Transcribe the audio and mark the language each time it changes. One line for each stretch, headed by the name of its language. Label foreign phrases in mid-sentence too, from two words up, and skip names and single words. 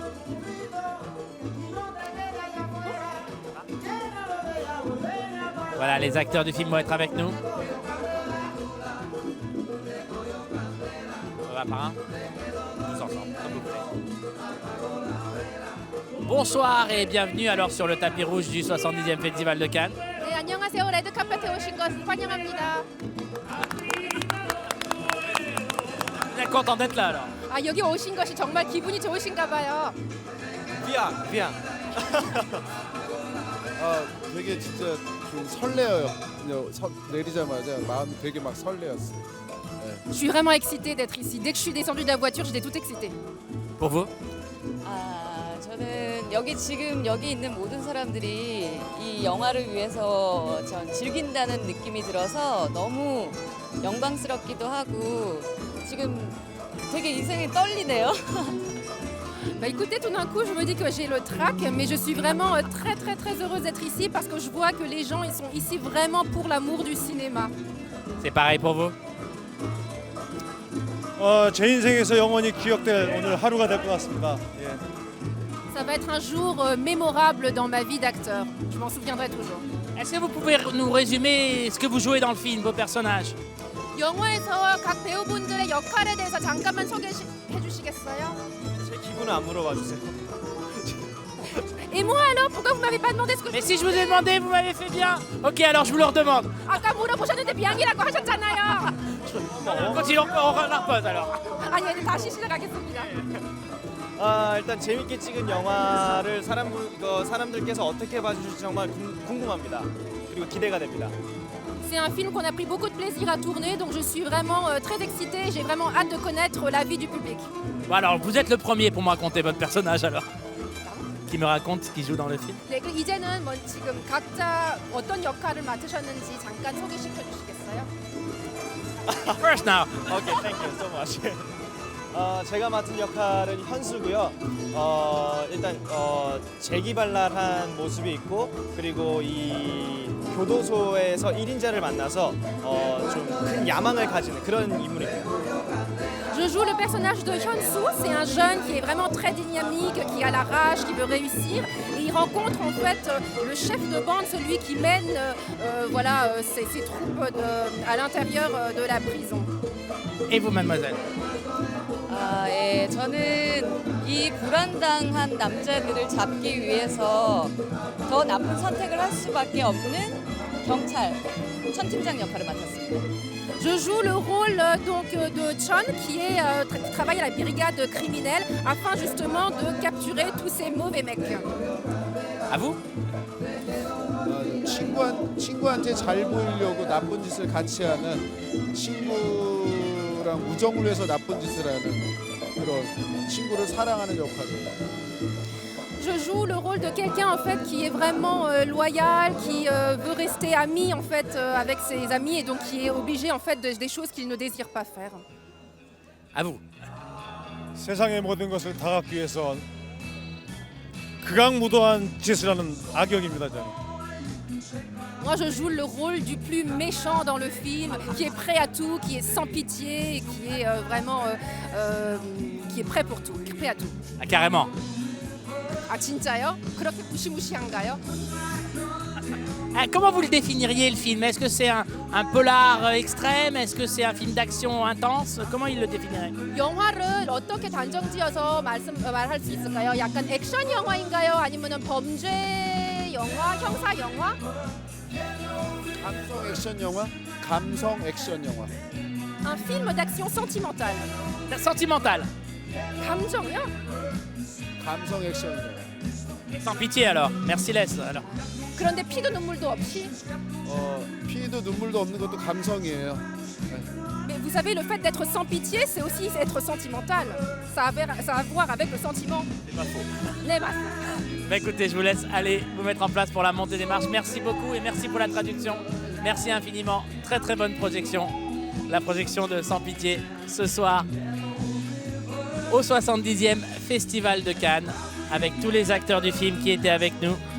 French: Voilà, les acteurs du film vont être avec nous. On va par un. Tous ensemble, comme vous voulez. Bonsoir et bienvenue alors sur le tapis rouge du 70e Festival de Cannes.
Korean: 네, 안녕하세요. 레드카펫에 오신 것을 환영합니다.
French: Vous êtes content d'être là alors?
Korean: 아, 여기 오신 것이 정말 기분이 좋으신가 봐요.
French: 비앙.
Korean: 되게 진짜 좀 설레어요. 그냥 내리자마자 마음이 되게 막 설레었어요.
French: Je suis vraiment excitée d'être ici. Dès que je suis descendue de la voiture, j'étais toute excitée. Pour vous?
Korean: 저는 지금 여기 있는 모든 사람들이 이 영화를 위해서 전 즐긴다는 느낌이 들어서 너무 영광스럽기도 하고 지금 되게 인생이 떨리네요.
French: Bah écoutez, tout d'un coup, je me dis que j'ai le trac, mais je suis vraiment très heureuse d'être ici parce que je vois que les gens ils sont ici vraiment pour l'amour du cinéma. C'est pareil pour vous?
Korean: 제 인생에서 영원히 기억될 오늘 하루가 될 것 같습니다. 예.
French: Ça va être un jour mémorable dans ma vie d'acteur. Je m'en souviendrai toujours. Est-ce que vous pouvez nous résumer ce que vous jouez dans le film, vos personnages?
Korean: 영화에서 각 배우분들의 역할에 대해서 잠깐만 소개해 주시겠어요? 제 기분은 안 물어봐 주세요.
French: Et moi alors, pourquoi vous m'avez pas demandé ce que Mais si je vous ai demandé, vous m'avez fait bien. Ok, alors je vous le redemande.
Korean: 아까 물어보셨는데 비양이라고 하셨잖아요.
French: Continuons, on repose alors.
Korean: 아니, 이제 다시 시작하겠습니다. 일단 재밌게 찍은 영화를 사람들께서 어떻게 봐주실지 정말 궁금합니다. 그리고 기대가 됩니다.
French: C'est un film qu'on a pris beaucoup de plaisir à tourner, donc je suis vraiment très excitée. J'ai vraiment hâte de connaître l'avis du public. Bon alors, vous êtes le premier pour me raconter votre personnage alors. Qui me raconte ce qu'il joue dans le film.
Korean: 네, 이제는 뭐 지금 각자 어떤 역할을 맡으셨는지 잠깐 소개시켜 주시겠어요?
English: First now. 오케이, thank you so much.
Korean: 제가 맡은 역할은 현수고요. 일단 재기발랄한 모습이 있고 그리고 이 교도소에서 1인자를 만나서 좀 큰 야망을 가지는 그런 인물입니다.
French: Je joue le personnage de Hyun-soo. C'est un jeune qui est vraiment très dynamique, qui a la rage, qui veut réussir. Et il rencontre en fait le chef de bande, celui qui mène ses troupes à l'intérieur de la prison. Et vous, mademoiselle?
Korean: 예, 저는 이 불안당한 남자들을 잡기 위해서 더 나쁜 선택을 할 수밖에 없는 경찰 천 팀장 역할을 맡았습니다.
French: Je joue le rôle de Chon qui travaille à la brigade criminelle afin justement de capturer tous ces mauvais mecs. À vous?
Korean: 친구한테 잘 보이려고 나쁜 짓을 같이 하는 친구랑 우정을 위해서 나쁜 짓을 하는 그런 친구를 사랑하는 역할이에요.
French: Je joue le rôle de quelqu'un en fait qui est vraiment loyal, qui veut rester ami en fait avec ses amis et donc qui est obligé en fait des choses qu'il ne désire pas faire. À vous.
Korean: 세상의 모든 것을 다 갖기 위해서 극악무도한 짓을 하는 악역입니다, 저는.
French: Moi je joue le rôle du plus méchant dans le film, qui est prêt à tout, qui est sans pitié, et qui est vraiment qui est prêt pour tout, prêt à tout. Ah, carrément.
Korean: 아 진짜요? 그렇게 무시무시한가요?
French: Comment vous le définiriez le film? Est-ce que c'est un polar extrême? Est-ce que c'est un film d'action intense? Comment il le définirait?
Korean: 영화를 어떻게 단정지어서 말할 수 있을까요? 약간 액션 영화인가요? 아니면 범죄 영화, 형사 영화? 감성 액션 영화? 감성 액션 영화.
French: Un film d'action sentimentale. Sentimental.
Korean: 감정이요? 감성 액션 영화.
French: Sans pitié alors. Merciless alors.
Korean: 그런데 피도 눈물도 없이. 피도 눈물도 없는 것도 감성이에요.
French: Mais vous savez, le fait d'être sans pitié, c'est aussi être sentimental. Ça a à voir avec le sentiment. C'est pas faux.
Korean: 네, 맞.
French: Bah écoutez, je vous laisse aller vous mettre en place pour la montée des marches. Merci beaucoup et merci pour la traduction. Merci infiniment. Très très bonne projection. La projection de Sans Pitié ce soir au 70e Festival de Cannes avec tous les acteurs du film qui étaient avec nous.